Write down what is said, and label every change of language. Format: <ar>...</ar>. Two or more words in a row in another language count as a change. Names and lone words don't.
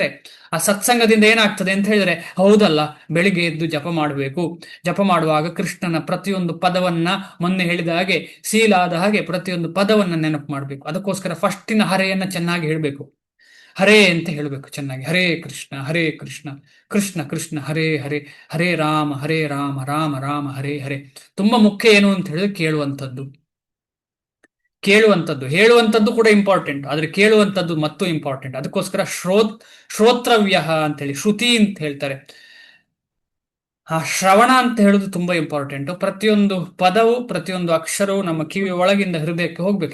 <kn>ಆ ಸತ್ಸಂಗದಿಂದ ಏನಾಗ್ತದೆ ಅಂತ ಹೇಳಿದ್ರೆ, ಹೌದಲ್ಲ, ಬೆಳಿಗ್ಗೆ ಎದ್ದು ಜಪ ಮಾಡಬೇಕು, ಜಪ ಮಾಡುವಾಗ ಕೃಷ್ಣನ ಪ್ರತಿಯೊಂದು ಪದವನ್ನ, ಮೊನ್ನೆ ಹೇಳಿದ ಹಾಗೆ ಸೀಲಾದ ಹಾಗೆ ಪ್ರತಿಯೊಂದು ಪದವನ್ನ ನೆನಪು ಮಾಡಬೇಕು. ಅದಕ್ಕೋಸ್ಕರ ಫಸ್ಟಿನ ಹರೆಯನ್ನ ಚೆನ್ನಾಗಿ ಹೇಳಬೇಕು. ಹರೇ ಅಂತ ಹೇಳಬೇಕು ಚೆನ್ನಾಗಿ,</kn> <sa>ಹರೇ ಕೃಷ್ಣ ಹರೇ ಕೃಷ್ಣ ಕೃಷ್ಣ ಕೃಷ್ಣ ಹರೇ ಹರೇ, ಹರೇ ರಾಮ ರಾಮ ರಾಮ ಹರೇ ಹರೇ.</sa> <kn>ತುಂಬಾ ಮುಖ್ಯ ಏನು ಅಂತ ಹೇಳಿದ್ರೆ ಕೇಳುವಂಥದ್ದು, ಹೇಳುವಂಥದ್ದು ಕೂಡ ಇಂಪಾರ್ಟೆಂಟ್, ಆದ್ರೆ ಕೇಳುವಂಥದ್ದು ಮತ್ತೂ ಇಂಪಾರ್ಟೆಂಟ್. ಅದಕ್ಕೋಸ್ಕರ ಶ್ರೋತ್ರವ್ಯ ಅಂತೇಳಿ ಶ್ರುತಿ ಅಂತ ಹೇಳ್ತಾರೆ. ಆ ಶ್ರವಣ ಅಂತ ಹೇಳುದು ತುಂಬಾ ಇಂಪಾರ್ಟೆಂಟ್. ಪ್ರತಿಯೊಂದು ಪದವು, ಪ್ರತಿಯೊಂದು ಅಕ್ಷರವು ನಮ್ಮ ಕಿವಿ ಒಳಗಿಂದ ಹೃದಯಕ್ಕೆ ಹೋಗ್ಬೇಕು.</kn>